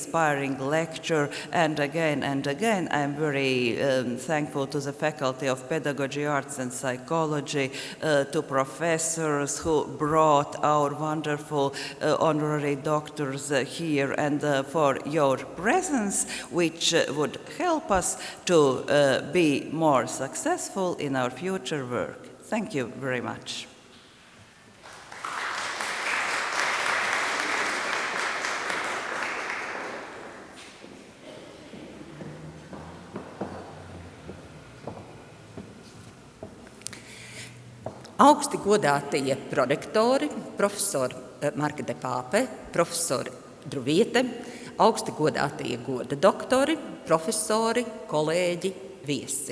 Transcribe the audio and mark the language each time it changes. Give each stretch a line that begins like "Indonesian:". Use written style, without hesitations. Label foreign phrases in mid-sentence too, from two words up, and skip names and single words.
English: very inspiring lecture, and again again, I'm very thankful to the Faculty of Pedagogy, Arts and Psychology, to professors who brought our wonderful honorary doctors here, and for your presence, which would help us to be more successful in our future work. Thank you very much.
Latvian: Augsti godātie prorektori, profesori Marka Depāpe, profesori Druviete, augsti godātie Goda doktori, profesori, kolēģi, viesi.